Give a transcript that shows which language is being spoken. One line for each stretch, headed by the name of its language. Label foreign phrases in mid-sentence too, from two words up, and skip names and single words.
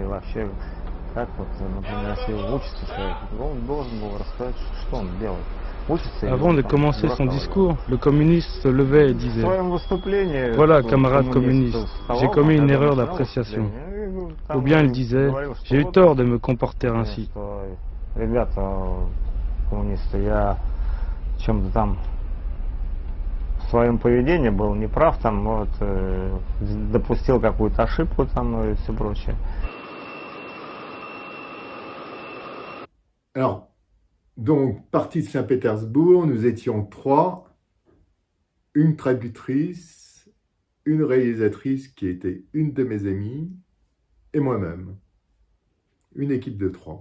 French: Avant de commencer son discours, le communiste se levait et disait « Voilà, camarades communistes, j'ai commis une erreur d'appréciation. » Ou bien il disait « J'ai eu tort de me comporter ainsi. »
Russian: я в чем-то там в своем поведении был неправ, там, вот, допустил какую-то ошибку там и все прочее.
French: Alors, donc, parti de Saint-Pétersbourg, nous étions 3, une traductrice, une réalisatrice qui était une de mes amies, et moi-même. Une équipe de 3.